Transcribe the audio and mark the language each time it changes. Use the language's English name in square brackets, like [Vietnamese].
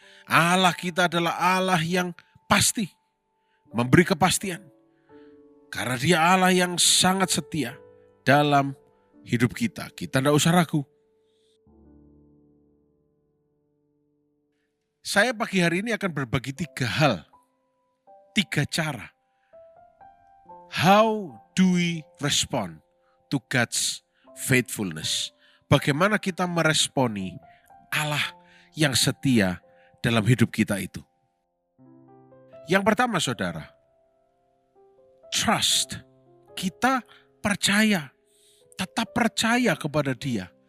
[Indonesian] Allah kita adalah Allah yang pasti, memberi kepastian. Karena Dia Allah yang sangat setia dalam hidup kita. Kita tidak usah ragu. Saya pagi hari ini akan berbagi 3 hal, 3 cara. [English] How do we respond to God's faithfulness? [Indonesian] Bagaimana kita meresponi Allah yang setia dalam hidup kita itu? Yang pertama saudara, trust. Kita percaya, tetap percaya kepada Dia.